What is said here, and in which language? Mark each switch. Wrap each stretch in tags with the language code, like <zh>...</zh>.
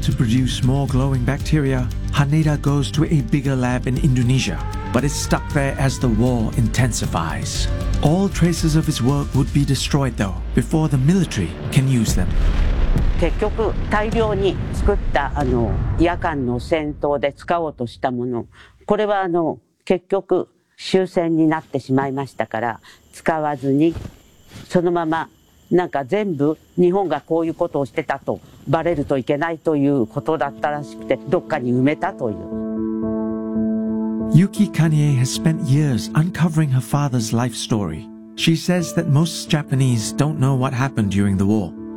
<en>to produce more glowing bacteria, Haneda goes to a bigger lab in Indonesia, but is stuck there as the war intensifies. All traces of his work would be destroyed, though, before the military can use them.</en> <ja>結局大量に作った夜間の戦闘で使おうとしたもの、これは結局終戦になってしまいましたから、使わずに、そのまま全部日本がこういうことをしてたとバレるといけないということだったらしくて、どっかに埋めたという。</ja> <en>Yuki Kanie has spent years uncovering her father's life story. She says that most Japanese don't know what happened during the war.</en>